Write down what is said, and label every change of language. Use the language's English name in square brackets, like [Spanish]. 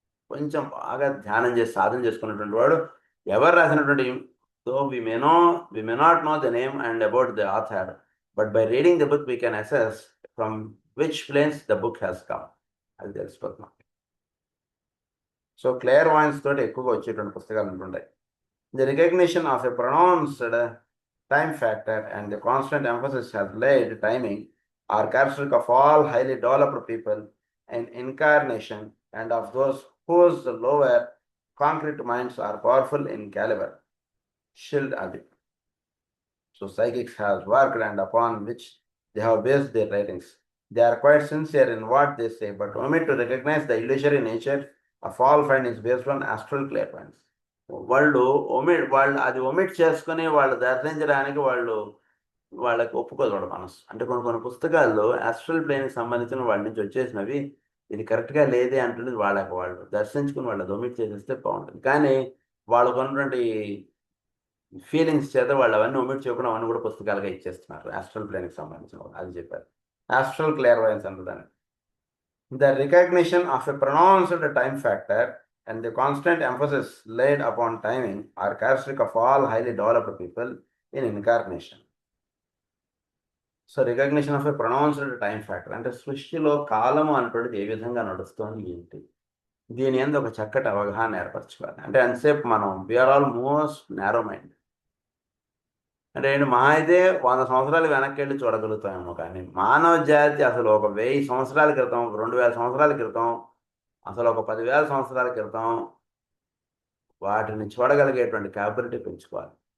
[Telugu] కొంచెం బాగా ధ్యానం చేసి సాధన చేసుకున్నటువంటి వాడు ఎవరు రాసినటువంటి, [English] So we may not know the name and about the author, but by reading the book we can assess from which planes the book has come. [Telugu] అది తెలిసిపోతున్నాం. సో క్లేర్వాయన్స్ తోటి ఎక్కువగా వచ్చేటువంటి పుస్తకాలు ఉంటుంటాయి. [English] The recognition of a pronounced time factor and the constant emphasis has laid timing are characteristic of all highly developed people in incarnation and of those whose lower concrete minds are powerful in caliber. Shield Adi. So psychics has worked and upon which they have based their writings. They are quite sincere in what they say, but omit to recognize the illusory nature of all findings based on astral clairvoyance. [Telugu] వాళ్ళు అది omit చేసుకుని వాళ్ళు దర్శించడానికి వాళ్ళకి ఒప్పుకోదు వాళ్ళ మనసు. అంటే కొన్ని పుస్తకాల్లో ఆస్ట్రల్ ప్లేన్కి సంబంధించిన వాళ్ళ నుంచి వచ్చేసినవి ఇది కరెక్ట్గా లేదే అంటున్నది వాళ్ళు దర్శించుకుని వాళ్ళు ఒమిట్ చేసేస్తే బాగుంటుంది. కానీ వాళ్ళు కొన్నటువంటి ఫీలింగ్స్ చేత వాళ్ళు అవన్నీ ఒమిట్ చేయకుండా అవన్నీ కూడా పుస్తకాలుగా ఇచ్చేస్తున్నారు ఆస్ట్రల్ ప్లేన్కి సంబంధించిన వాళ్ళు. అది చెప్పారు astral క్లేర్వాయన్స్ అంటుందని. [English] The recognition of a pronounced time factor and the constant emphasis laid upon timing are characteristic of all highly developed people in incarnation. So recognition of a pronounced time factor, [Telugu] అంటే సృష్టిలో కాలము అనేటువంటిది ఏ విధంగా నడుస్తోంది ఏంటి, దీని ఎందు ఒక చక్కటి అవగాహన ఏర్పరచుకోవాలి. అంటే అంతసేపు మనం [English] We are almost narrow mind. [Telugu] అంటే ఏంటి మహా అయితే 100 సంవత్సరాలు వెనక్కి వెళ్ళి చూడగలుగుతామేమో, కానీ మానవ జాతి అసలు ఒక 1000 సంవత్సరాల క్రితం, 2000 సంవత్సరాల క్రితం, అసలు ఒక 10,000 సంవత్సరాల క్రితం వాటిని చూడగలిగేటువంటి క్యాపబిలిటీ పెంచుకోవాలి.